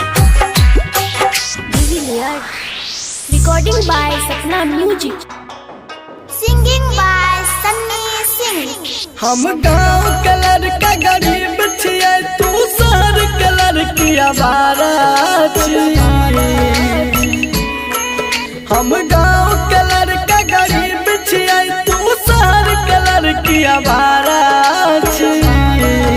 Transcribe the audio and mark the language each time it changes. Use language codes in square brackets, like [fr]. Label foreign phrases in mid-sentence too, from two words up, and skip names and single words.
[en] Recording by Sapna Music. Singing by Sunny Singh. [mai] हम गाँव कलर का गरीब छियै, तू शहर कलर की आवारा छियै। हम गाँव कलर का गरीब छियै, तू शहर कलर की आवारा छियै।